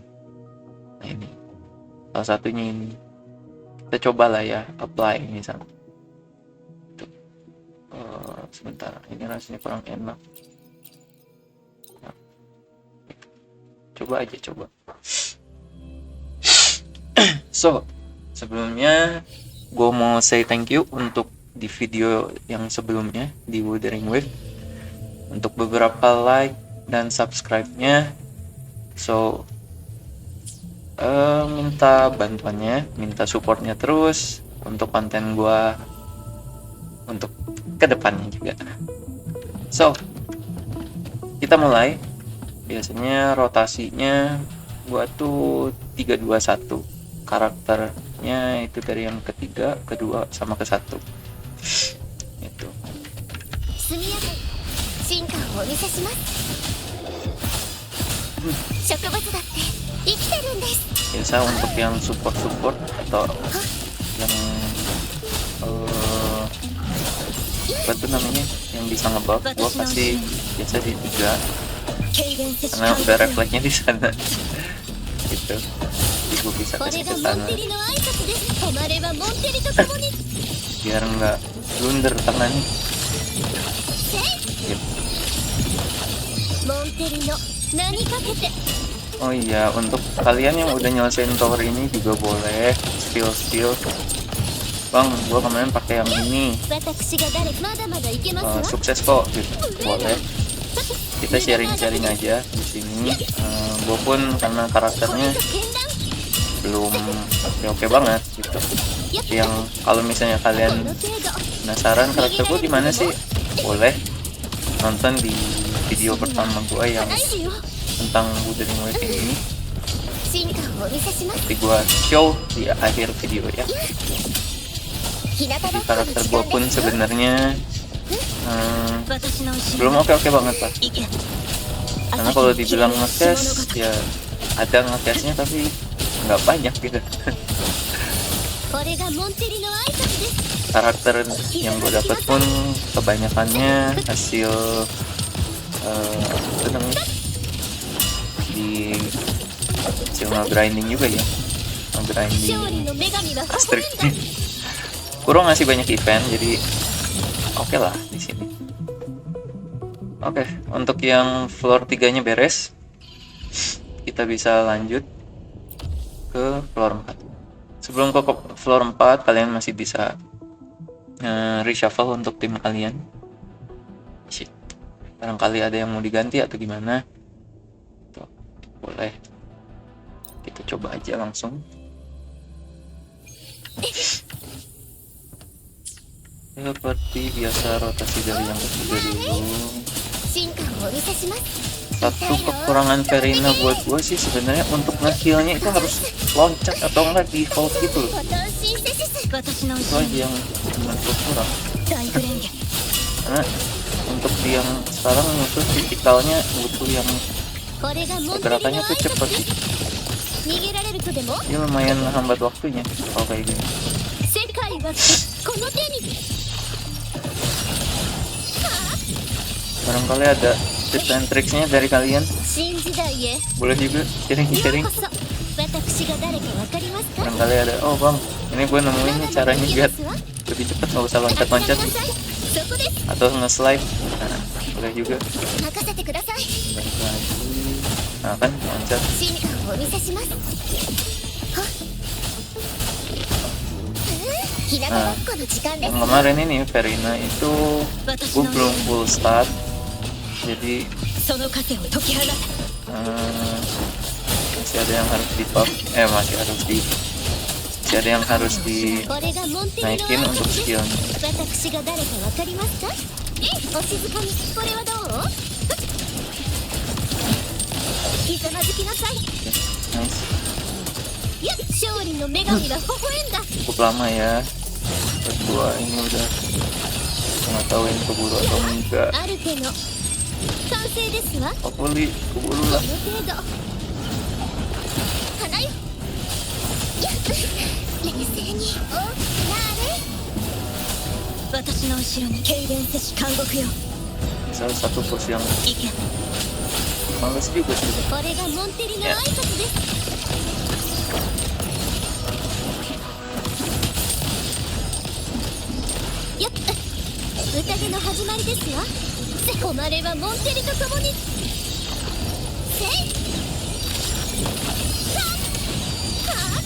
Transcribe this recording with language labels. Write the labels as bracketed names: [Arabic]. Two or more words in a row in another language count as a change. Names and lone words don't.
[Indonesian] Nah ini salah satunya, ini kita coba lah ya, apply misalnya. Sebentar, ini rasanya kurang enak. Nah, coba aja, coba. So sebelumnya gue mau [English] say thank you [Indonesian] untuk di video yang sebelumnya di Wuthering Wave, untuk beberapa like dan subscribe-nya. So minta bantuannya, minta supportnya terus untuk konten gue untuk kedepannya juga. So kita mulai. Biasanya rotasinya gue tuh 3-2-1, karakternya itu dari yang ketiga, kedua, sama ke satu itu. [Japanese] 速やかに進化をお見せします。植物だって生きてるんです。 [Indonesian] Biasa untuk yang support atau yang apa tuh namanya, yang bisa ngebuff, gua kasih biasa di 3 [Japanese] 軽減せし [Indonesian] karena [Japanese] 感 [Indonesian] udah [Japanese] 覚よ。 [Indonesian] refleksnya di sana gitu. Jadi gua bisa [Japanese] こ [Indonesian] kasih [Japanese] れ [Indonesian] ke [Japanese] がモン [Indonesian] sana [Japanese] テリの挨拶です。止まればモンテリと共に [Indonesian] biar nggak blunder tangannya. [Japanese] せい [Indonesian] Yep. [Japanese] モンテリの名にかけて [Indonesian] Oh iya, untuk kalian yang udah nyelesain tower ini juga boleh spill. Bang, gua kemarin pakai yang ini, [Japanese] 私が誰まだまだいけますわ。 [Indonesian] sukses kok gitu. Boleh. Kita sharing-sharing aja di sini. Gua pun karena [Japanese] これ [Indonesian] karakternya [Japanese] ぞ剣断 [Indonesian] belum oke banget gitu. Yang kalau misalnya [Japanese] こ [Indonesian] kalian [Japanese] の程度 [Indonesian] penasaran karakter gua gimana sih, boleh nonton di video pertama gua yang [Japanese] 大事よ。 [Indonesian] tentang Wuthering Waves ini. [Japanese] 進化をお見せします。 [Indonesian] Nanti gua show di akhir video ya. [Japanese] 日向 [Indonesian] Jadi [Japanese] ぼっこの [Indonesian] karakter [Japanese] 時 [Indonesian] gua [Japanese] 間 [Indonesian] pun [Japanese] ですよ。 [Indonesian] sebenarnya [Japanese] 私の後 [Indonesian] belum [Japanese] ろ [Indonesian] oke banget lah. [Japanese] 行け。 [Indonesian] Karena kalau dibilang ngecast ya ada ngecastnya tapi nggak banyak gitu. [Japanese] これがモンテリの挨拶です。 [Indonesian] Karakter yang gue dapat pun kebanyakannya hasil apa namanya, di hasil nge-grinding juga ya, [Japanese] 勝利 [Indonesian] nge-grinding [Japanese] の女神は微 [Indonesian] streak. [Japanese] 笑んだ。 [Indonesian] Kurang ngasih banyak event jadi oke lah di sini. Oke, untuk yang floor 3-nya beres, kita bisa lanjut ke floor 4. Sebelum ke floor 4, kalian masih bisa reshuffle untuk tim kalian. Shit. Barangkali ada yang mau diganti atau gimana. Tuh, boleh. Kita coba aja langsung. Seperti biasa rotasi dari yang ketiga dulu. [Japanese] 進化をお見せします。 [Indonesian] Satu kekurangan Verina buat gue sih sebenarnya untuk nge-healnya itu harus loncat atau enggak default gitu loh. [Japanese] ボタンシンセシス。私の [Indonesian] Itu [Japanese] 後ろ [Indonesian] aja yang menurut gue kurang. [Japanese] 大フレンゲ。 [Indonesian] Karena untuk yang sekarang musuh kritikalnya butuh yang [Japanese] これがモンテリの [Indonesian] gerakannya [Japanese] 挨 [Indonesian] tuh [Japanese] 拶 [Indonesian] cepet. [Japanese] です。逃げられるとでも [Indonesian] Dia lumayan menghambat waktunya kalau kayak gini. [Japanese] 世界はこの手に。 [Indonesian] Barangkali ada [English] tips and tricksnya [Indonesian] dari kalian. [Japanese] 新時代へ。 [Indonesian] Boleh juga [Japanese] よ [Indonesian] sharing-sharing. [Japanese] うこそ。私が誰かわかりますか。 [Indonesian] Barangkali ada, oh bang, ini gue nemuin nih caranya biar lebih cepat, nggak usah [Japanese] 任 [Indonesian] loncat-loncat [Japanese] せてください。そこです。 [Indonesian] atau nge-slide. Nah, boleh juga. [Japanese] 任せてください。 [Indonesian] Balik lagi. Nah kan loncat. [Japanese] 進化をお見せします。はっ。日向ぼっこの時間です。 [Indonesian] Yang kemarin ini Verina itu gue belum [English] full start, [Indonesian] jadi [Japanese] その枷を解き放て。 [Indonesian] masih ada yang harus di buff, masih ada yang harus [Japanese] これがモンテリの [Indonesian] dinaikin [Japanese] 挨 [Indonesian] untuk [Japanese] 拶です。 [Indonesian] skillnya. [Japanese] 私が誰かわかりますか。お静かに。これはどう。ひざまずきなさい。 [Indonesian] Nice. [Japanese] やっ、勝利の女神は微笑んだ。 [Indonesian] Cukup lama ya. Berdua ini udah nggak tahu ini keburu atau enggak. [Japanese] あるけの完成ですわ。 [Indonesian] Hopefully keburu [Japanese] こ [Indonesian] lah. [Japanese] の程度。花よ。やっ、冷静に。お、なれ。私の後ろに軽減せし監獄よ。 [Indonesian] Salah satu pos yang [Japanese] 行け。 [Indonesian] males juga sih. [Japanese] これがモンテリの挨拶です。やっ、宴の始まりですわ。困ればモンテリと共に。せい。はっ。